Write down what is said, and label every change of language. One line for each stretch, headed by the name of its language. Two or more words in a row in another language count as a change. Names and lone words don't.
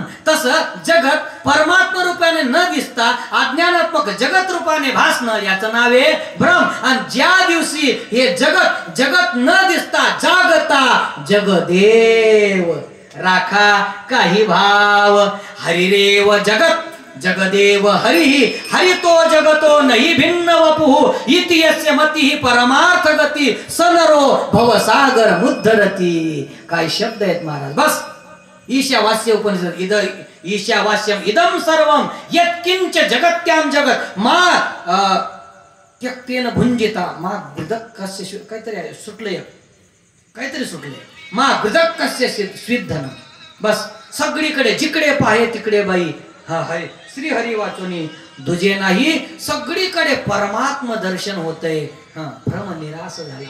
Marathi: तसं जगत परमात्मा रूपाने न दिसता अज्ञानात्मक जगत रूपाने भासणं याचं नाव आहे भ्रम. आणि ज्या दिवशी हे जगत जगत न दिसता जागता जगदेव राखा काही भाव.
Sanskrit: हरिरेव जगत जगदेव हरिहि हरितो जगतो नहि भिन्न वपुः इति यस्य मतिः परमार्थ गती सनरो भवसागर मुद्धरती.
Marathi: काय शब्द आहेत महाराज. बस ईशावास्य उपनिषद
Sanskrit: ईशावास्यम इदम सर्वम यत्किंच जगत्याम जगत मा त्यक्तेन भुंजिता मा गृदक्कस्य
Marathi: काहीतरी सुटले
Sanskrit: मा गृदक्कस्य स्विद्धन.
Marathi: बस सगळीकडे जिकडे पाहे तिकडे बाई हा हाय श्री हरी वाचोनी दुजे नाही. सगळीकडे परमात्म दर्शन होतंय. भ्रम निराश झाला.